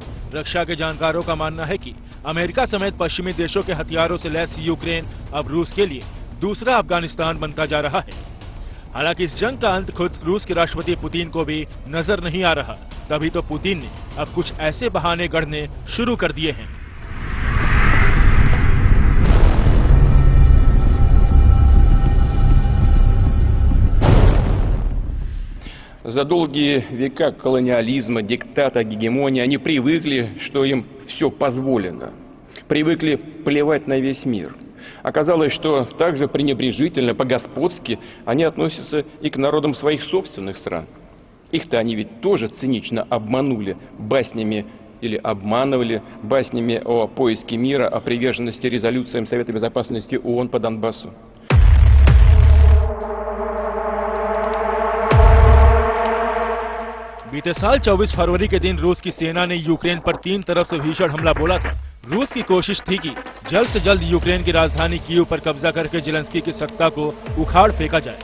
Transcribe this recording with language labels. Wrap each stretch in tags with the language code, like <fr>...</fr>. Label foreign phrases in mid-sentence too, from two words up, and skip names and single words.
<hi>रक्षा के जानकारों का मानना है कि अमेरिका समेत पश्चिमी देशों के हथियारों से लैस यूक्रेन अब रूस के लिए दूसरा अफगानिस्तान बनता जा रहा है। हालांकि इस जंग का अंत खुद रूस के राष्ट्रपति पुतिन को भी नजर नहीं आ रहा, तभी तो पुतिन ने अब कुछ ऐसे बहाने गढ़ने शुरू कर दिए हैं।</hi> <ru>За долгие века колониализма, диктата, гегемонии они привыкли, что им все позволено. Привыкли плевать на весь мир. Оказалось, что также пренебрежительно, по-господски они относятся и к народам своих собственных стран. Их-то они ведь тоже цинично обманули баснями или обманывали баснями о поиске мира, о приверженности резолюциям Совета Безопасности ООН по Донбассу.</ru> <hi>बीते साल 24 फरवरी के दिन रूस की सेना ने यूक्रेन पर 3 तरफ से भीषण हमला बोला था। रूस की कोशिश थी कि जल्द से जल्द यूक्रेन की राजधानी कीव पर कब्जा करके जेलेंस्की की सत्ता को उखाड़ फेंका जाए।</hi>